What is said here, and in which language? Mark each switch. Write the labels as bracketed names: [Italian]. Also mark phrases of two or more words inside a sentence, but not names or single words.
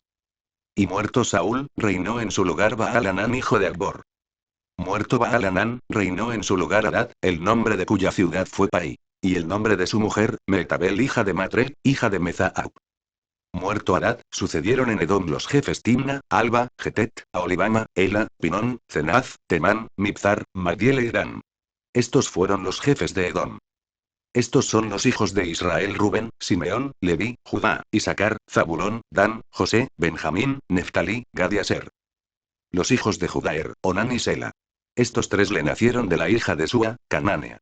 [Spanish] Y muerto Saúl, reinó en su lugar Baal-Hanán hijo de Akbor. Muerto Baal-Hanán, reinó en su lugar Hadad, el nombre de cuya ciudad fue Pai. Y el nombre de su mujer, Metabel hija de Matre, hija de Mezahab. Muerto Hadad, sucedieron en Edom los jefes Timna, Alba, Getet, Aholibama, Ela, Pinón, Cenaz, Temán, Mibzar, Magdiel e Irán. Estos fueron los jefes de Edom. Estos son los hijos de Israel: Rubén, Simeón, Leví, Judá, Isaacar, Zabulón, Dan, José, Benjamín, Neftalí, Gad y Aser. Los hijos de Judá: Onán y Sela. Estos tres le nacieron de la hija de Sua, Canánea.